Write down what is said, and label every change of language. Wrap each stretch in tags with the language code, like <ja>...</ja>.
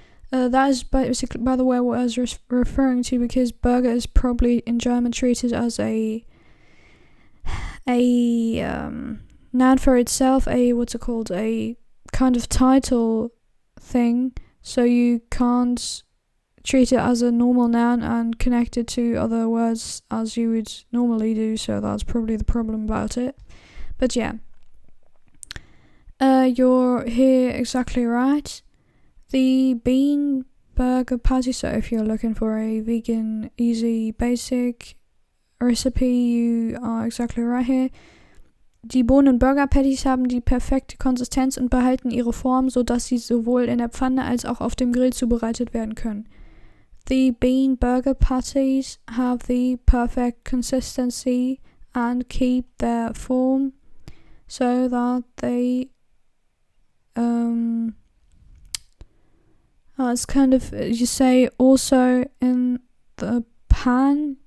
<en>That is basically, by the way, what I was referring to, because burger is probably in German treated as a noun for itself, a kind of title thing, so you can't treat it as a normal noun and connect it to other words as you would normally do, so that's probably the problem about it. But yeah, you're here exactly right. The bean burger patty, so if you're looking for a vegan, easy, basic recipe, you are exactly right here.</en> <de>Die Bohnen-Burger-Patties haben die perfekte Konsistenz und behalten ihre Form, sodass sie sowohl in der Pfanne als auch auf dem Grill zubereitet werden können.</de> <en>The bean burger patties have the perfect consistency and keep their form so that they it's kind of, you say also in the pan.</en>